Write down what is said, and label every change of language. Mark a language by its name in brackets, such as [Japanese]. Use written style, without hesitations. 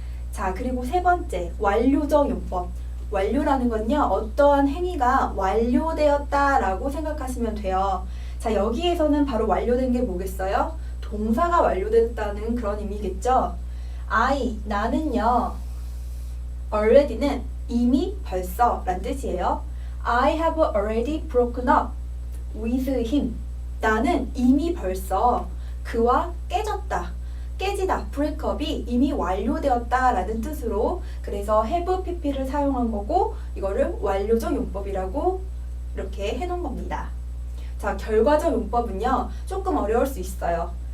[Korean] 자, 그리고 세 번째, 완료적 용법. 완료라는 건요, 어떠한 행위가 완료되었다 라고 생각하시면 돼요. 자, 여기에서는 바로 완료된 게 뭐겠어요? 동사가 완료됐다는 그런 의미겠죠? 나는요, already는 이미 벌써 란 뜻이에요. [English] I have already broken up with him. [Korean] 나는 이미 벌써 그와 깨지다, breakup이 이미 완료되었다 라는 뜻으로, 그래서 have pp를 사용한 거고 이거를 완료적 용법이라고 이렇게 해놓은 겁니다. 자, 결과적 용법은요, 조금 어려울 수 있어요.